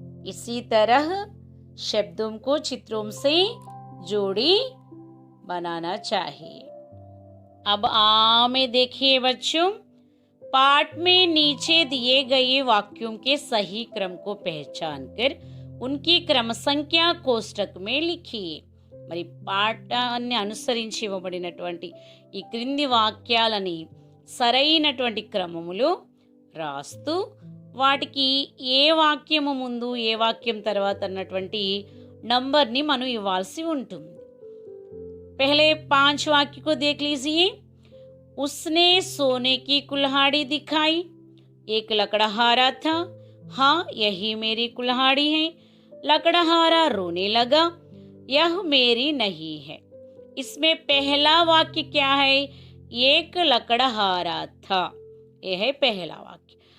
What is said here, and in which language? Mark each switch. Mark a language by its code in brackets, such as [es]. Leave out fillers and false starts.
[hi] इसी तरह शब्दों को चित्रों से जोड़ी बनाना चाहिए. अब आ में देखिए बच्चों, पाठ में नीचे दिए गए वाक्यों के सही क्रम को पहचान कर उनकी क्रम संख्या कोष्टक में लिखिए. [te] మరి పాఠాన్ని అనుసరించి ఇవ్వబడినటువంటి ఈ క్రింది వాక్యాలని సరైనటువంటి క్రమములో రాస్తూ వాటికి ఏ వాక్యము ముందు ఏ వాక్యం తర్వాత అన్నటువంటి నంబర్ని మనం ఇవ్వాల్సి ఉంటుంది. [hi] पहले 5 वाक्य को देख लीजिए. उसने सोने की कुल्हाड़ी दिखाई. एक लकड़हारा था. हाँ, यही मेरी कुल्हाड़ी है. लकड़हारा रोने लगा, यह मेरी नहीं है। इसमें पहला वाक्य क्या है? एक लकड़हारा था, यह है पहला वाक्य।